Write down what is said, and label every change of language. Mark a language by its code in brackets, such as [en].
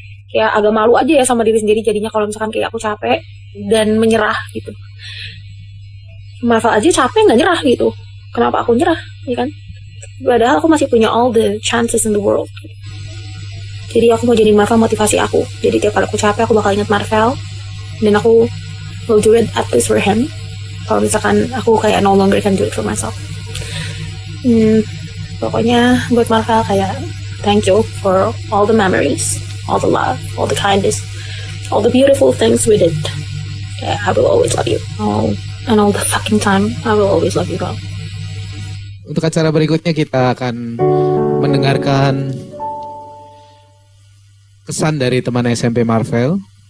[id] Kayak agak malu aja ya sama diri sendiri jadinya kalau misalkan kayak aku capek dan menyerah gitu. Marvel aja capek nggak nyerah gitu. Kenapa aku nyerah, ya kan? Padahal aku masih punya [en] all the chances in the world. [id] Jadi aku mau jadi Marvel motivasi aku. Jadi tiap kali aku capek, aku bakal ingat Marvel. [en] Dan aku will do it at least for him. [id] Kalau misalkan aku kayak [en] no longer can do it for myself. [id] Pokoknya buat Marvel kayak [en] thank you for all the memories, all the love, all the kindness, all the beautiful things we did. Kayak I will always love you. And all the fucking time, I will always love you, bro. [id] Untuk acara berikutnya kita akan mendengarkan kesan dari teman SMP Marvel.